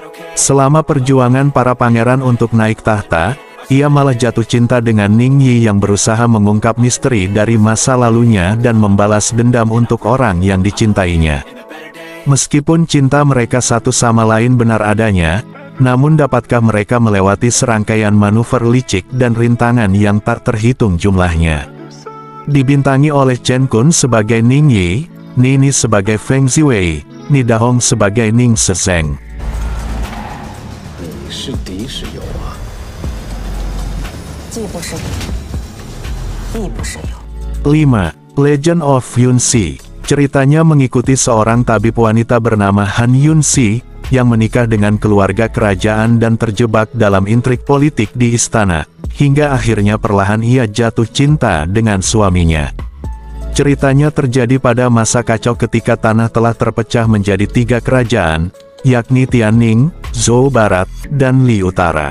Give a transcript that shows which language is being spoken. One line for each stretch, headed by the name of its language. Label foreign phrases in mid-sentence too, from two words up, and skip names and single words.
Indonesian: Selama perjuangan para pangeran untuk naik tahta, ia malah jatuh cinta dengan Ningyi yang berusaha mengungkap misteri dari masa lalunya dan membalas dendam untuk orang yang dicintainya. Meskipun cinta mereka satu sama lain benar adanya, namun dapatkah mereka melewati serangkaian manuver licik dan rintangan yang tak terhitung jumlahnya. Dibintangi oleh Chen Kun sebagai Ningyi, Nini sebagai Feng Ziwei, Ni Dahong sebagai Ning Sezeng.
Chinese: 是敌是友啊？既不是敌，亦不是友。
Indonesian: 5. Legend of Yunxi. Ceritanya mengikuti seorang tabib wanita bernama Han Yunxi, yang menikah dengan keluarga kerajaan dan terjebak dalam intrik politik di istana, hingga akhirnya perlahan ia jatuh cinta dengan suaminya. Ceritanya terjadi pada masa kacau ketika tanah telah terpecah menjadi 3 kerajaan, yakni Tianning, Zhou Barat, dan Li Utara.